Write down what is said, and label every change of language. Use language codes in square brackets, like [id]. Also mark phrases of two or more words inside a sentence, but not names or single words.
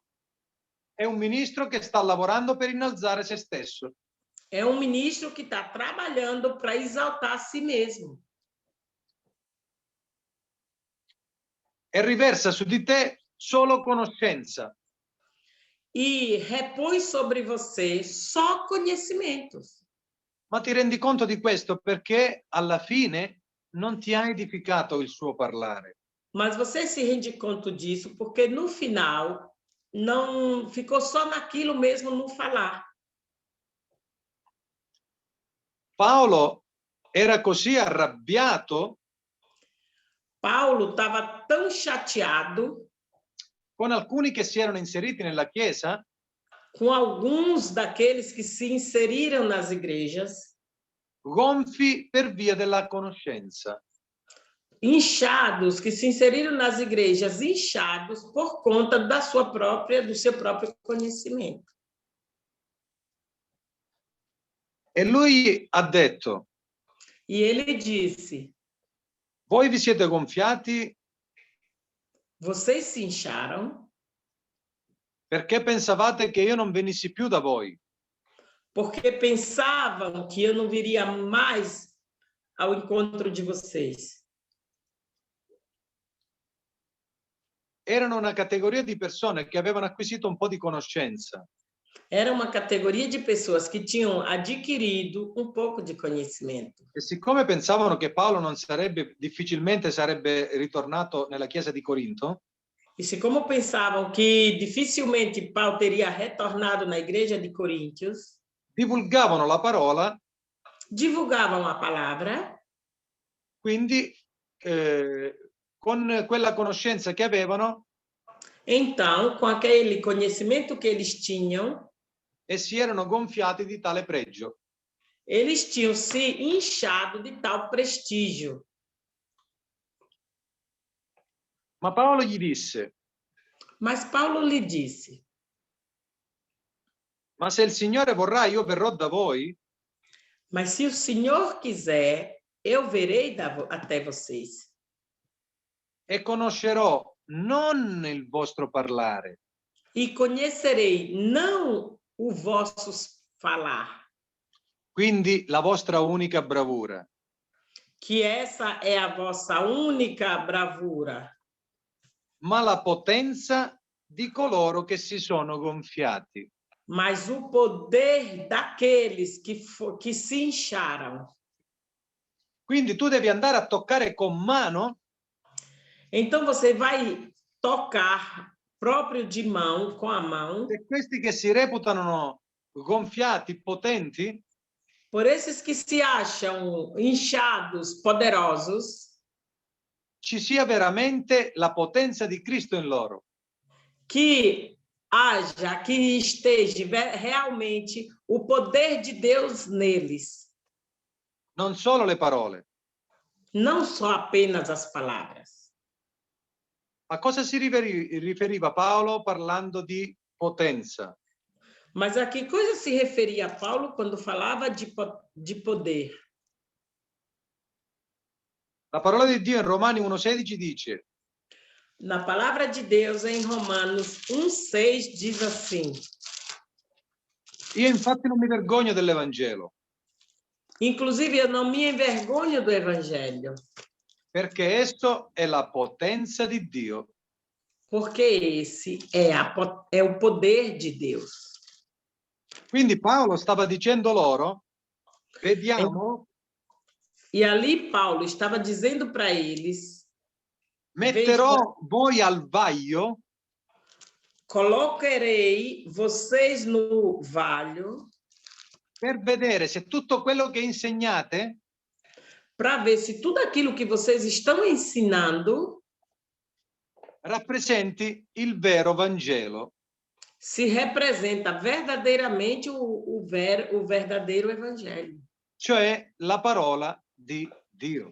[it] è un ministro che sta lavorando per innalzare se stesso. [pt] é um ministro que está trabalhando para exaltar a si mesmo. [it] E riversa su di te solo conoscenza. [pt] E repõe sobre você só conhecimentos. [it] Ma ti rendi conto di questo perché alla fine non ti ha edificato il suo parlare. [pt] Mas você se rende conta disso porque no final não ficou só naquilo mesmo no falar. [it] Paolo era così arrabbiato [pt] Paulo estava tão chateado [it] con alcuni che si erano inseriti nella Chiesa [pt] com alguns daqueles que se inseriram nas igrejas, [it] gonfi per via della conoscenza. [pt] inchados, que se inseriram nas igrejas inchados por conta do seu próprio conhecimento. [it] E lui ha detto: [pt] E ele disse: [it] voi vi siete gonfiati [pt] vocês se incharam [it] perché pensavate che io non venissi più da voi. [pt] porque pensavam que eu não viria mais ao encontro de vocês. [it] Erano una categoria di persone che avevano acquisito un po' di conoscenza. [pt] Era uma categoria de pessoas que tinham adquirido um pouco de conhecimento. [it] E siccome pensavano che Paolo difficilmente sarebbe ritornato nella chiesa di Corinto, [pt] E se como pensavam que dificilmente Paulo teria retornado na igreja de Coríntios, [it] divulgavano la parola, [pt] divulgavam a palavra, [it] quindi con quella conoscenza che avevano, [pt] então, com aquele conhecimento que eles tinham, [it] e si erano gonfiati di tale pregio. [pt] eles tinham se inchado de tal prestígio. [it] Ma Paolo gli disse: [pt] Mas Paulo lhe disse: [it] ma se il Signore vorrà, io verrò da voi [pt] mas se o Senhor quiser, eu verei até vocês. [it] e conoscerò non il vostro parlare, [pt] E conhecerei não o vosso falar, [it] quindi la vostra unica bravura, [pt] que essa é a vossa única bravura, [it] ma la potenza di coloro che si sono gonfiati. [pt] mas o poder daqueles que se incharam. [it] Quindi tu devi andare a toccare con mano [pt] Então você vai tocar próprio de mão, com a mão, [it] per questi che si reputano gonfiati, potenti, [pt] por esses que se acham inchados, poderosos, [it] ci sia veramente la potenza di Cristo in loro. [pt] que haja, que esteja realmente o poder de Deus neles, [it] Non solo le parole. [pt] não só apenas as palavras. [it] A cosa si riferiva Paolo parlando di potenza? [pt] Mas a que coisa se referia Paulo quando falava de poder? [it] La parola di Dio in Romani 1,16 dice: [pt] Na palavra de Deus, em Romanos 1,6, diz assim: [it] io infatti non mi vergogno dell'Evangelo, [pt] inclusive, eu não me envergonho do Evangelho, [it] perché esso è la potenza di Dio [pt] porque esse é o poder de Deus. [it] Quindi Paolo stava dicendo loro, vediamo, [pt] E ali Paulo estava dizendo para eles: [it] metterò voi al vaglio [pt] colocarei vocês no valho [it] per vedere se tutto quello che insegnate [pt] para ver se tudo aquilo que vocês estão ensinando [it] rappresenti il vero Vangelo. [pt] se representa verdadeiramente o verdadeiro Evangelho. [it] Cioè la parola di Dio.